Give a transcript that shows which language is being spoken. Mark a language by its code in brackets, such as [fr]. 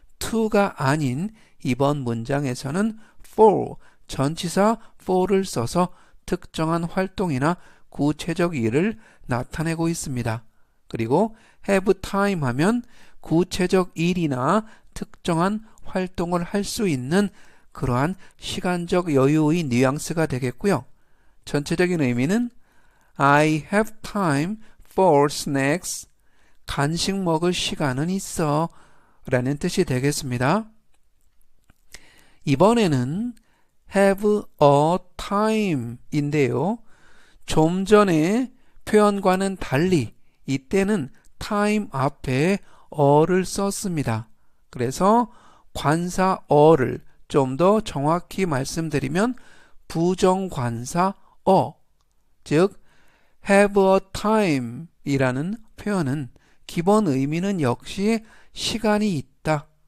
[ko] to가 아닌 이번 문장에서는 for, 전치사 for를 써서 특정한 활동이나 구체적 일을 나타내고 있습니다. 그리고 have time 하면 구체적 일이나 특정한 활동을 할 수 있는 그러한 시간적 여유의 뉘앙스가 되겠고요. 전체적인 의미는 [en] I have time for snacks. [ko] 간식 먹을 시간은 있어 라는 뜻이 되겠습니다. 이번에는 have a time 인데요. 좀 전에 표현과는 달리 이때는 time 앞에 어를 썼습니다. 그래서 관사 어를 좀 더 정확히 말씀드리면 부정관사 어, 즉 have a time 이라는 표현은 기본 의미는 역시 시간이 있다.